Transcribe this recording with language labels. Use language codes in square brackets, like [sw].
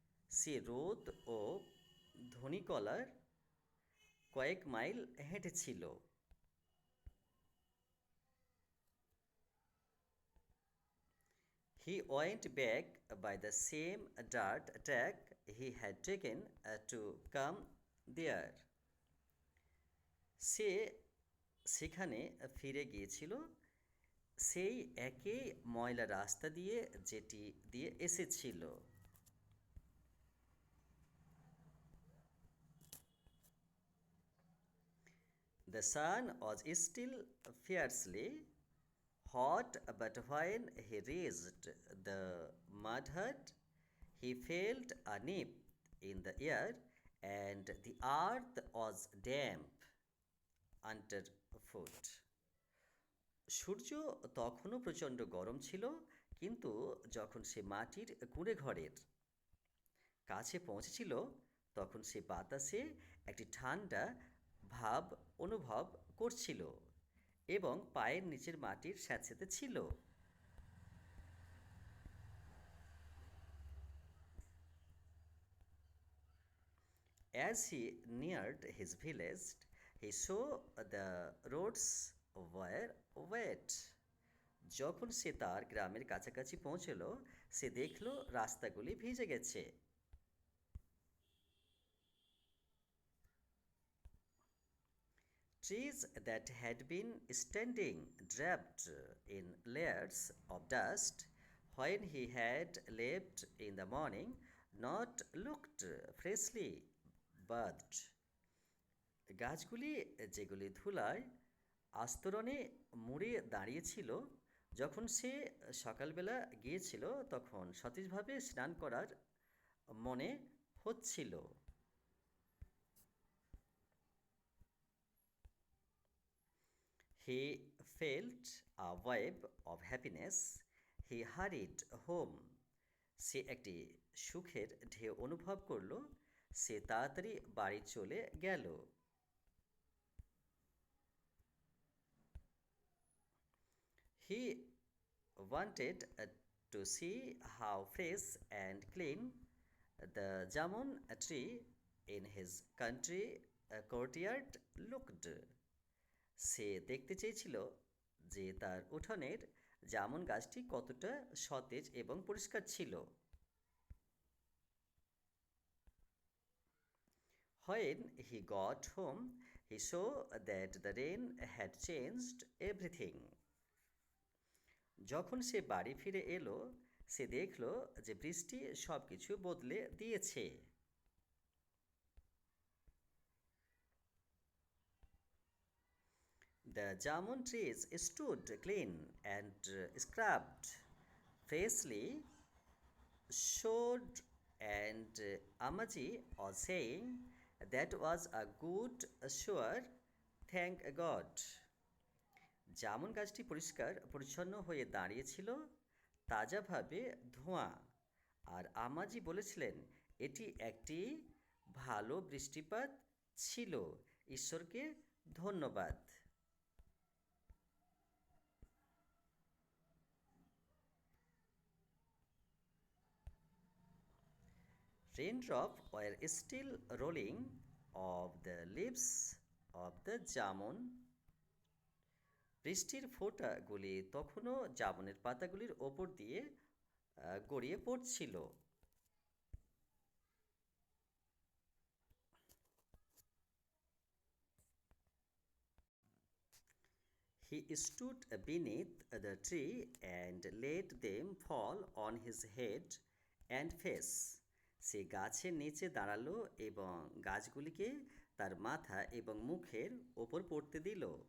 [bn] সে রোদ ও ধূলিকণার কয়েক mile হেঁটেছিল। [en] He went back by the same dirt track he had taken to come there. [bn] সে সেখানে ফিরে গিয়েছিল সেই একই ময়লা রাস্তা দিয়ে যেটি দিয়ে এসেছিল। [en] The sun was still fiercely hot, but when he reached the mud hut, he felt a nip in the air and the earth was damp underfoot. [bn] সূর্য তখনও প্রচণ্ড গরম ছিল, কিন্তু যখন সে মাটির কুঁড়ে ঘরের কাছে পৌঁছেছিল তখন সে বাতাসে একটি ঠান্ডা ভাব অনুভব করছিল এবং পায়ের নিচের মাটির স্যাঁতসেঁতে ছিল। [en] As he neared his village, he saw the roads were wet. [bn] যখন সে তার গ্রামের কাছাকাছি পৌঁছল, সে দেখল রাস্তাগুলি ভিজে গেছে। [en] Trees that had been standing draped in layers of dust when he had left in the morning not looked freshly bathed. [bn] গাছগুলি যেগুলি ধুলায় আস্তরণে মুড়ে দাঁড়িয়েছিল, যখন সে সকালবেলা গিয়েছিল তখন সতেজভাবে স্নান করার মনে হচ্ছিল। [en] He felt a wave of happiness. He hurried home. [bn] সে একটি সুখের ঢেউ অনুভব করল। সে তাড়াতাড়ি বাড়ি চলে গেল। [en] He wanted to see how fresh and clean the jamun tree in his country courtyard looked. [bn] সে দেখতে চেয়েছিল যে তার উঠোনের জামুন গাছটি কতটা সতেজ এবং পরিষ্কার ছিল। [en] When he got home, he saw that the rain had changed everything. [bn] যখন সে বাড়ি ফিরে এলো, সে দেখল যে বৃষ্টি সব কিছু বদলে দিয়েছে। [en] The jamun trees stood clean and scrubbed, freshly showed, and Amaji was saying, that was a good sure, thank God. [bn] Jamun গাছটি পরিষ্কার পরিচ্ছন্ন হয়ে দাঁড়িয়েছিল, তাজাভাবে ধোঁয়া। আর আমাজি বলেছিলেন, এটি একটি ভালো বৃষ্টিপাত ছিল, ঈশ্বরকে ধন্যবাদ। [en] Raindrops were still rolling off the leaves of the jamun. [bn] বৃষ্টির ফোঁটাগুলি তখনও জামুনের পাতাগুলির ওপর দিয়ে গড়িয়ে পড়ছিল। [en] He stood beneath the tree and let them fall on his head and face. [bn] সে গাছের নিচে দাঁড়ালো এবং গাছগুলিকে তার মাথা এবং মুখের ওপর পড়তে দিল।